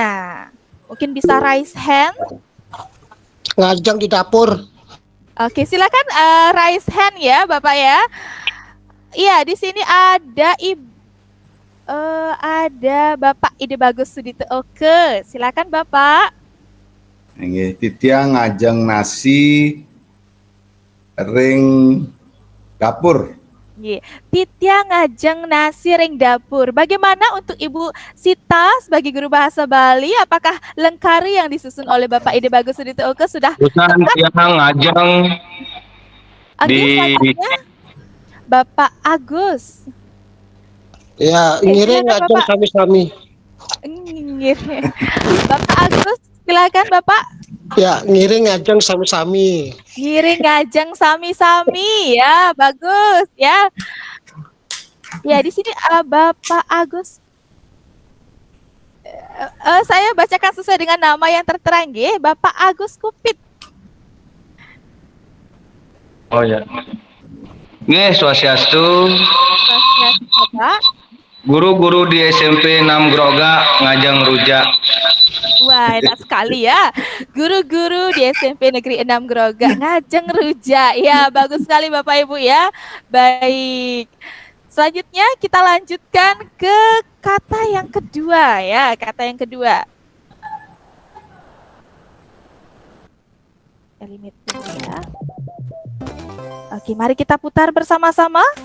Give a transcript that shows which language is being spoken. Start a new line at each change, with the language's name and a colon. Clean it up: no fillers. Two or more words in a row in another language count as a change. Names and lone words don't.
Indonesian: Mungkin bisa
English: raise hand.
Balinese: Ngajeng di dapur.
Indonesian: Oke, silakan
English: raise hand
Indonesian: ya, Bapak ya. Iya, di sini ada ada Bapak Ide Bagus Sudito. Oke, silakan Bapak.
Balinese: Nggih, titiang ngajeng nasi ring dapur. Nggih, titiang ngajeng nasi ring dapur.
Indonesian: Bagaimana untuk Ibu Sita sebagai guru bahasa Bali? Apakah lengkari yang disusun oleh Bapak Ide Bagus Sudito Oke sudah?
Balinese: Bukan tiang ngajeng
Indonesian: Selanjutnya Bapak Agus. Ya,
Balinese: ngiring ngajeng sami-sami.
Indonesian: Bapak Agus, silakan Bapak. Ya,
Balinese: ngiring ngajeng sami-sami. Ngiring ngajeng sami-sami
Indonesian: ya, bagus ya. Ya, di sini Bapak Agus. Saya bacakan sesuai dengan nama yang tertera nggih, Bapak Agus Kupit.
Balinese: Oh ya. Nggih, swastiastu. Swastiastu, Bapak. Guru-guru di SMP 6 Groga ngajeng rujak.
Indonesian: Wah, enak sekali ya. Guru-guru di SMP Negeri 6 Groga
Balinese: ngajeng rujak.
Indonesian: Ya, bagus sekali Bapak Ibu ya. Baik. Selanjutnya kita lanjutkan ke kata yang kedua ya, kata yang kedua. Limit dulu ya. Oke, mari kita putar bersama-sama.